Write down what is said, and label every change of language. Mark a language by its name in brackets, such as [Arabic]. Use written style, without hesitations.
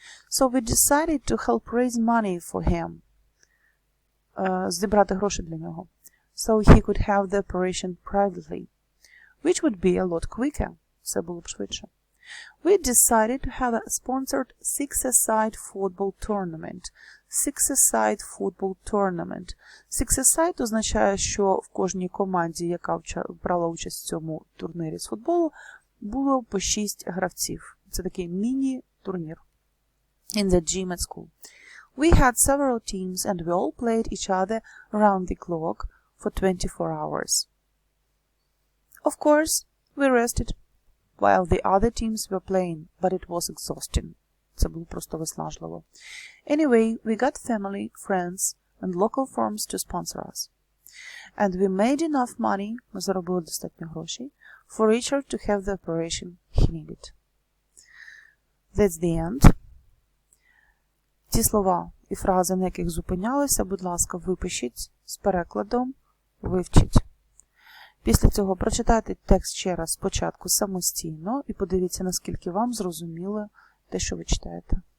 [English] So we decided to help raise money for him, [Ukrainian] зібрати гроші для нього, [English] so he could have the operation privately, which would be a lot quicker, [Ukrainian] це було б швидше. [English] We decided to have a sponsored 6-a-side football tournament. 6-a-side football tournament. [Ukrainian] 6-a-side означає, що в кожній команді, яка брала участь в цьому турнірі з футболу, було по 6 гравців. Це такий міні-турнір. [English] In the gym at school. We had several teams and we all played each other around the clock for 24 hours. Of course, we rested while the other teams were playing, but it was exhausting. [Ukrainian] Це було просто виснажливо. [English] Anyway, we got family, friends, and local firms to sponsor us. And we made enough money, [Ukrainian] ми заробили достатньо грошей, [English] for Richard to have the operation he needed. That's the end. [Ukrainian] Ті слова і фрази, на яких зупинялися, будь ласка, випишіть з перекладом, вивчіть. Після цього прочитайте текст ще раз спочатку самостійно і подивіться, наскільки вам зрозуміло те, що ви читаєте.